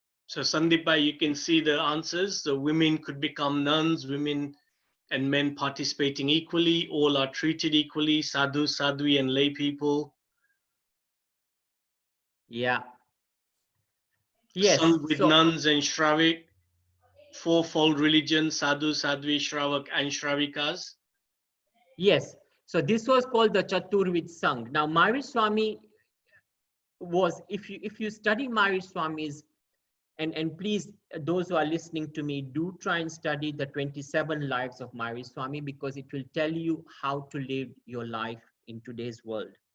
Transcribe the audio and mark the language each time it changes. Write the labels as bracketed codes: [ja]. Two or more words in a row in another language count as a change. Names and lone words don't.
[en] So Sandip bhai, you can see the answers. The women could become nuns, women and men participating equally, all are treated equally, [hi] sadhu, sadhvi [en] and lay people. Yeah. Yes. Some with So nuns and shravik, fourfold religion, [hi] sadhu, sadhvi, shravak [en] and shravikas. yes. So this was called the Chaturvid Sangh. Now Mahavir Swami was, if you study Mahavir Swami's, and please, those who are listening to me, do try and study the 27 lives of Mahavir Swami, because it will tell you how to live your life in today's world.